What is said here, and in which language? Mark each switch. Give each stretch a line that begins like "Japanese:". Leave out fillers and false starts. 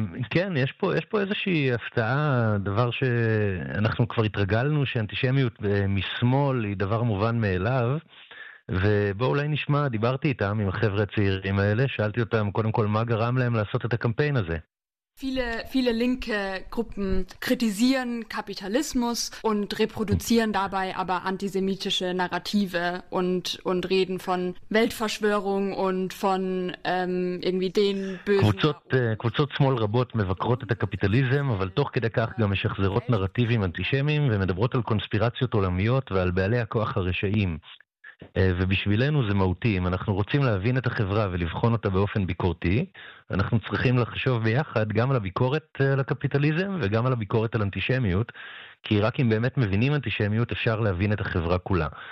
Hebrew: כן, יש פה איזושהי הפתעה, דבר שאנחנו כבר התרגלנו שאנטישמיות משמאל היא דבר מובן מאליו, ובוא אולי נשמע, דיברתי איתם עם החבר'ה הצעירים האלה, שאלתי אותם קודם כל מה גרם להם לעשות את הקמפיין הזה.
German: Viele, viele linke Gruppen kritisieren Kapitalismus und reproduzieren dabei aber antisemitische Narrative und reden von Weltverschwörung und von irgendwie den bösen...
Hebrew: קבוצות שמאל רבות מבקרות את הקפיטליזם, אבל תוך כדי כך גם משחזרות נרטיבים אנטישמיים ומדברות על קונספירציות עולמיות ועל בעלי הכוח הרשעים. ובשבילנו זה מהותי. אם אנחנו רוצים להבין את החברה ולבחון אותה באופן ביקורתי, אנחנו צריכים לחשוב ביחד גם על הביקורת על הקפיטליזם וגם על הביקורת על אנטישמיות, כי רק אם באמת מבינים אנטישמיות אפשר להבין את החברה כולה.